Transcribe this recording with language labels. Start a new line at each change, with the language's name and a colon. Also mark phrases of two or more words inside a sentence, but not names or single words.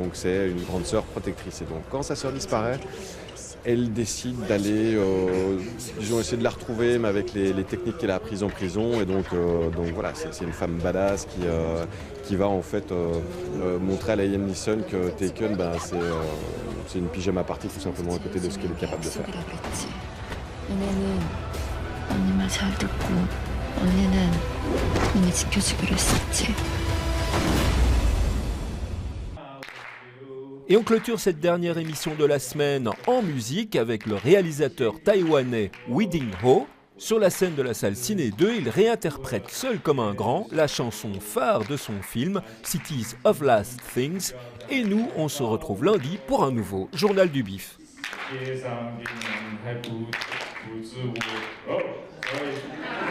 French: Donc c'est une grande sœur protectrice. Et donc quand sa sœur disparaît, elle décide d'aller, essayer de la retrouver, mais avec les techniques qu'elle a apprises en prison. Et donc voilà, c'est une femme badass qui va en fait montrer à Liam Neeson que Taken, c'est une pyjama party tout simplement à côté de ce qu'elle est capable de faire.
Korean: 언니만 잘 듣고 언니는 언니 지켜주기로 했었지.
French: Et on clôture cette dernière émission de la semaine en musique avec le réalisateur taïwanais Weiding Ho. Sur la scène de la salle Ciné 2, il réinterprète seul comme un grand la chanson phare de son film Cities of Last Things. Et nous, on se retrouve lundi pour un nouveau Journal du Bif.
Chinese: 街上的人还不知我。